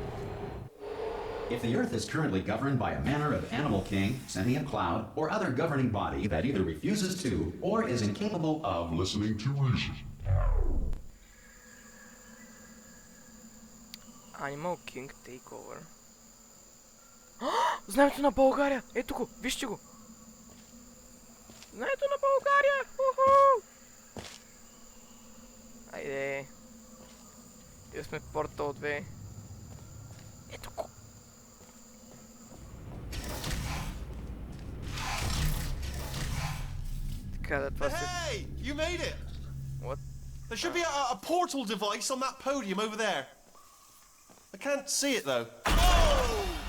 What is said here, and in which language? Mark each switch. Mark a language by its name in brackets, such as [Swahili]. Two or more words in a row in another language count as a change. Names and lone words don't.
[English] If the Earth is currently governed by a manner of animal king, sentient cloud, or other governing body that either refuses to or is incapable of listening to reason. Animal King Takeover. [Bulgarian] Знанието на България! Ето го! Вижте го! Знанието на България! Уху! Айде! Ние сме Портал 2. Ето го! [English] Hey! You made it! What? There should be a portal device on that podium over there. I can't see it though. Oh!